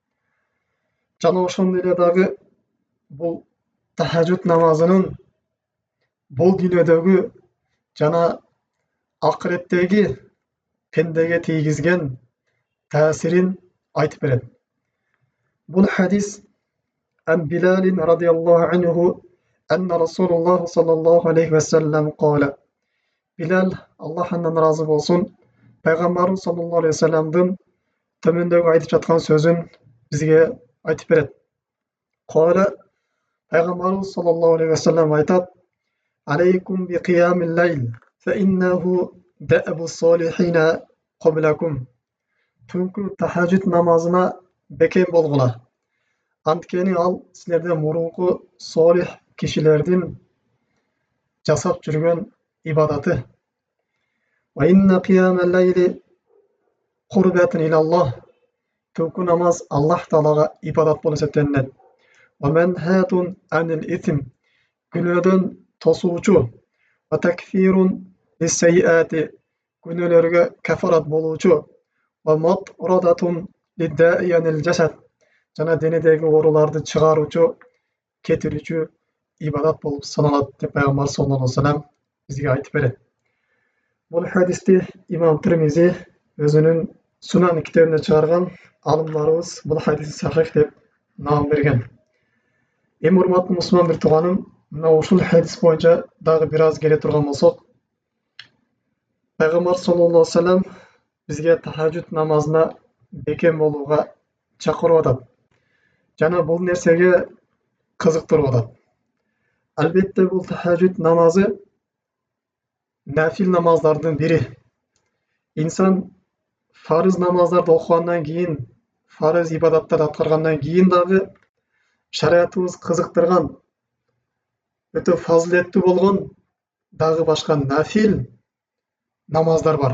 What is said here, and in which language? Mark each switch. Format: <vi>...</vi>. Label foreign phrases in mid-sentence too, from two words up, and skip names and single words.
<ky>Жана ошондой эле дагы бул тахажжуд намазынын бул дүйнөдөгү жана акыреттеги пендеге тийгизген таасирин айтып берет. Бул хадис</ky> <ar>عن بلال رضي الله عنه أن رسول الله صلى الله عليه وسلم قال.</ar> <ky>Билал, Аллах андан разы болсун, пайгамбарыбыз</ky> <ar>صلى الله عليه وسلمдын</ar> <ky>төмөндөгү айтып жаткан сөзүн бизге айтып берет.</ky> <ar>Кала, пайгамбарыбыз صلى الله عليه وسلم айтат: عليكم بقيام الليل فإنه دأب الصالحين قبلكم.</ar> <ky>Түнкү тахажжуд намазына бекем болгула. Анткени ал силерден мурунку солих кишилердин жасап жүргөн ибадаты.</ky> <ar>وإن قيام الليل قربة إلى الله.</ar> <ky>Түнкү намаз Аллах Таалага ибадат болуп эсептелинет.</ky> <ar>ومنهاة عن الإثم.</ar> <ky>Күнөөдөн тосуучу.</ky> <ar>وتكفير للسيئات.</ar> <ky>Күнөөлөргө кафарат болуучу.</ky> <ar>ومطردة للداء عن الجسد.</ar> <ky>Жана денедеги ооруларды чыгаруучу, кетирүүчү ибадат болуп саналат деп пайгамбар</ky> <ar>صلى الله عليه وسلم</ar> <ky>бизге айтып берет. Бул хадисти имам Тирмизи өзүнүн Сунан китебинде чыгарган. Алымдарыбыз бул хадисти сахих деп наам берген. Эми урматтуу мусулман бир тууганым, мына ушул хадис боюнча дагы бир аз келе турган болсок, пайгамбар</ky> <ar>صلى الله عليه وسلم</ar> <ky>бизге тахажжуд намазына бекем болууга чакырып атат. Жана бул нерсеге кызыктырып атат. Албетте бул тахажжуд намазы нафил намаздардын бири. Инсан фарыз намаздарды окугандан кийин, фарыз ибадаттарды аткаргандан кийин дагы шариятыбыз кызыктырган, өтө фазилеттүү болгон дагы башка нафил намаздар бар.</ky>